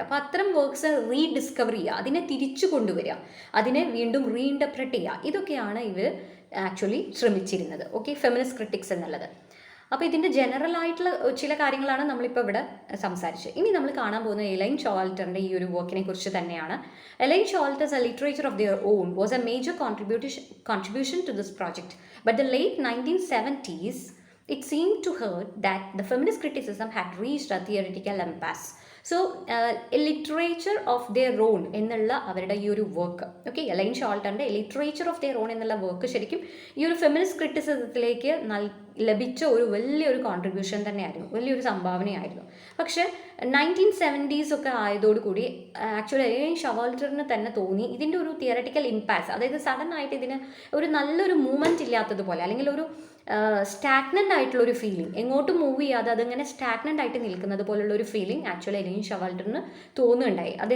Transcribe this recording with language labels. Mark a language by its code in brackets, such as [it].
[ml] അപ്പോൾ അത്തരം works rediscover ചെയ്യുക, അതിനെ തിരിച്ചു കൊണ്ടുവരിക, അതിനെ വീണ്ടും റീഇൻറ്റർപ്രറ്റ് ചെയ്യുക, ഇതൊക്കെയാണ് ഇവർ ആക്ച്വലി ശ്രമിച്ചിരുന്നത്. ഓക്കെ, ഫെമിനിസ്റ്റ് ക്രിറ്റിക്സ് എന്നുള്ളത്. അപ്പോൾ ഇതിൻ്റെ ജനറൽ ആയിട്ടുള്ള ചില കാര്യങ്ങളാണ് നമ്മളിപ്പോൾ ഇവിടെ സംസാരിച്ചത്. ഇനി നമ്മൾ കാണാൻ പോകുന്ന എലൈൻ ഷോവാൾട്ടറിൻ്റെ ഈ ഒരു വർക്കിനെ കുറിച്ച് തന്നെയാണ്. [en] Elaine Showalter's a literature of their own was a major contribution to this project. But the late 1970s, it seemed to her that the feminist criticism had reached a theoretical impasse. [ml] So A literature of their own എന്നുള്ള അവരുടെ ഈ ഒരു work, okay, A-line ഷോൾട്ടറിൻ്റെ A literature of their own എന്നുള്ള work ശരിക്കും ഈ ഒരു feminist ക്രിറ്റിസിസത്തിലേക്ക് ലഭിച്ച ഒരു വലിയൊരു കോൺട്രിബ്യൂഷൻ തന്നെയായിരുന്നു, വലിയൊരു സംഭാവനയായിരുന്നു. പക്ഷേ 1970s ഒക്കെ ആയതോടുകൂടി ആക്ച്വലി എലൈൻ ഷോവാൾട്ടറിന് തന്നെ തോന്നി ഇതിൻ്റെ ഒരു തിയററ്റിക്കൽ ഇമ്പാക്ട്സ്, അതായത് സഡൻ ആയിട്ട് ഇതിന് ഒരു നല്ലൊരു മൂവ്മെൻറ്റ് ഇല്ലാത്തതുപോലെ, അല്ലെങ്കിൽ ഒരു സ്റ്റാഗ്നൻ്റ് ആയിട്ടുള്ളൊരു ഫീലിംഗ്, എങ്ങോട്ടും മൂവ് ചെയ്യാതെ അതിങ്ങനെ സ്റ്റാഗ്നൻ്റ് ആയിട്ട് നിൽക്കുന്നത് പോലുള്ള ഒരു ഫീലിംഗ് ആക്ച്വലി എലൈൻ ഷോവാൾട്ടറിന് തോന്നുന്നുണ്ടായി.